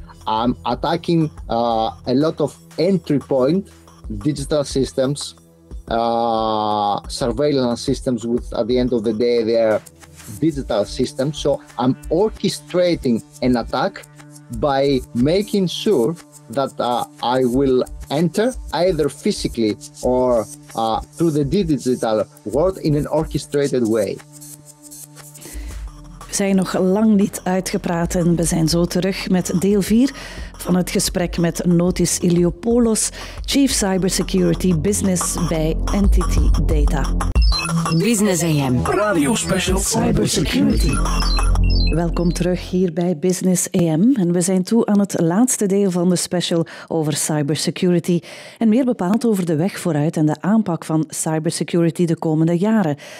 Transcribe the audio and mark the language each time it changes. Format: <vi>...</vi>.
<en>I'm attacking a lot of entry point digital systems, surveillance systems, with, at the end of the day, they are digital systems. So I'm orchestrating an attack by making sure that I will enter either physically or through the digital world in an orchestrated way.</en> <nl>We zijn nog lang niet uitgepraat en we zijn zo terug met deel 4 van het gesprek met Notis Iliopoulos, Chief Cybersecurity Business bij NTT Data. Business AM. Radio Special Cybersecurity. Welkom terug hier bij Business AM en we zijn toe aan het laatste deel van de special over cybersecurity en meer bepaald over de weg vooruit en de aanpak van cybersecurity de komende jaren.</nl>